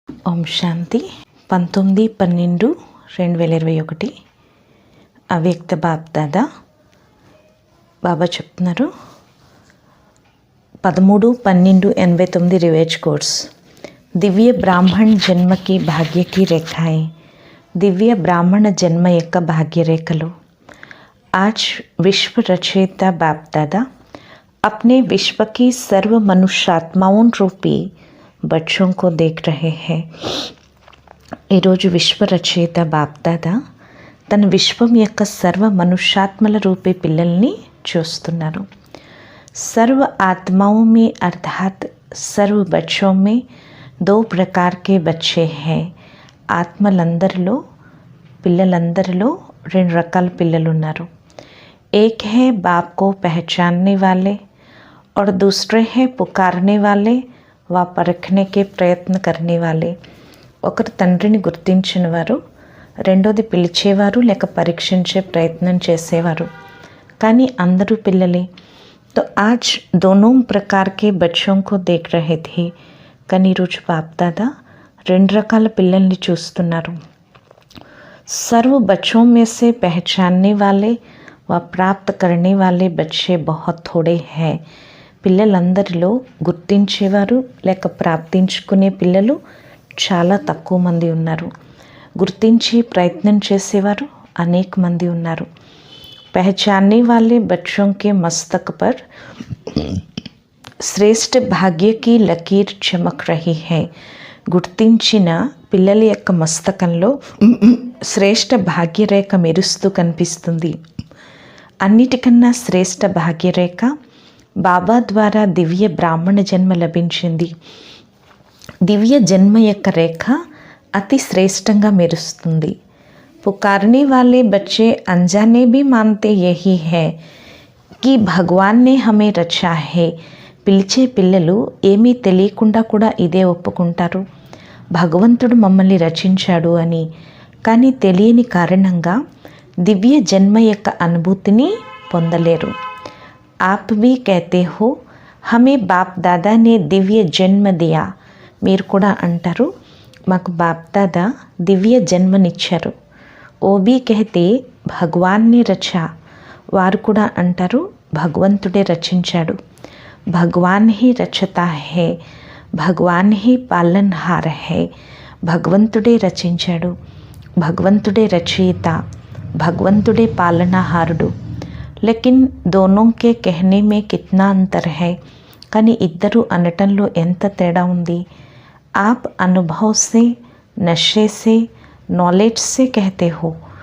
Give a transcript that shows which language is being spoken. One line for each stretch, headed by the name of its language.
Telugu: ఓం శాంతి 19/12/2021 అవ్యక్త బాప్దాదా బాబా చెప్తున్నారు
Hindi: 13/12/89 ravage course Divya ब्राह्मण जन्म की भाग्य की रेखाएं दिव्य ब्राह्मण जन्म యొక్క भाग्य रेखలు आज विश्व रचयिता बापदादा अपने विश्व की सर्व मनुष्यात्माओं रूपी बच्चों को देख रहे हैं।
Telugu: ఈరోజు విశ్వ రచయిత బాప్దాదా తన విశ్వం యొక్క సర్వ మనుష్యాత్మల రూపే పిల్లల్ని చూస్తున్నారు।
Hindi: सर्व आत्माओं में अर्थात सर्व बच्चों में दो प्रकार के बच्चे हैं।
Telugu: ఆత్మలందరిలో పిల్లలందరిలో రెండు రకాల పిల్లలు ఉన్నారు।
Hindi: एक है बाप को पहचानने वाले और दूसरे हैं पुकारने वाले व परखने के प्रयत्न करने वाले।
Telugu: ఒకరు తండ్రిని గుర్తించిన వారు, రెండోది పిలిచేవారు లేక పరీక్షించే ప్రయత్నం చేసేవారు। కానీ అందరూ పిల్లలే।
Hindi: तो आज दोनों प्रकार के बच्चों को देख रहे थे।
Telugu: కానీ ఈరోజు బాప్దాదా రెండు రకాల పిల్లల్ని చూస్తున్నారు।
Hindi: सर्व बच्चों में से पहचानने वाले व प्राप्त करने वाले बच्चे बहुत थोड़े हैं।
Telugu: పిల్లలందరిలో గుర్తించేవారు లేక ప్రాప్తించుకునే పిల్లలు చాలా తక్కువ మంది ఉన్నారు। గుర్తించి ప్రయత్నం చేసేవారు అనేక మంది ఉన్నారు।
Hindi: पहचानने वाले बच्चों के मस्तक पर श्रेष्ठ भाग्य की लकीर चमक रही है।
Telugu: గుర్తించిన పిల్లల యొక్క మస్తకంలో శ్రేష్ఠ భాగ్యరేఖ మెరుస్తూ కనిపిస్తుంది। అన్నిటికన్నా శ్రేష్ఠ భాగ్యరేఖ బాబా ద్వారా దివ్య బ్రాహ్మణ జన్మ లభించింది। దివ్య జన్మ యొక్క రేఖ అతి శ్రేష్టంగా మెరుస్తుంది।
Hindi: पुकारने वाले बच्चे अनजाने भी मानते यही है कि भगवान ने हमें रचा है।
Telugu: పిలిచే పిల్లలు ఏమీ తెలియకుండా కూడా ఇదే ఒప్పుకుంటారు, భగవంతుడు మమ్మల్ని రచించాడు అని। కానీ తెలియని కారణంగా దివ్య జన్మ యొక్క అనుభూతిని పొందలేరు।
Hindi: आप भी कहते हो हमें बाप दादा ने दिव्य जन्म दिया।
Telugu: మీరు కూడా అంటారు మాకు బాప్ దాదా దివ్య జన్మనిచ్చారు।
Hindi: ఓ भी कहते भगवान ने रचा।
Telugu: వారు కూడా అంటారు భగవంతుడే రచించాడు।
Hindi: भगवान ही रचता है, भगवान ही पालनहार है।
Telugu: భగవంతుడే రచించాడు, భగవంతుడే రచయిత, భగవంతుడే పాలనహారుడు।
Hindi: लेकिन दोनों के कहने में कितना अंतर है।
Telugu: కానీ ఇద్దరు అనటంలో ఎంత తేడా ఉంది।
Hindi: आप अनुभव से, नशे से, నాలెడ్జ్ సే कहते हो।